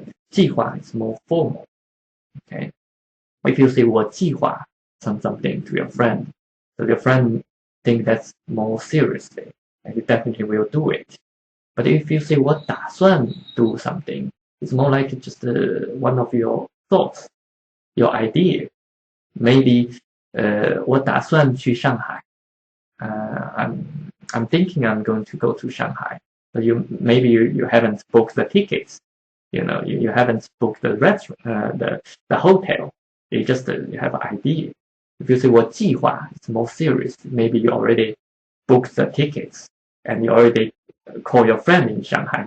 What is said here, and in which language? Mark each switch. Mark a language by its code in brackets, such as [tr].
[en] 计划 is more formal. Okay. If you say [zh] 我计划 [en] something to your friend, so your friend think that's more seriously, and you definitely will do it. But if you say [zh] 我打算 [en] do something, it's more like just one of your thoughts, your idea. Maybe [zh] 我打算去上海. [en] I'm thinking I'm going to go to Shanghai. But maybe you haven't booked the tickets. You haven't booked the restaurant, the hotel. You just you have an idea. If you say [zh] 我计划, [en] it's more serious. Maybe you already booked the tickets and you already call your friend in Shanghai.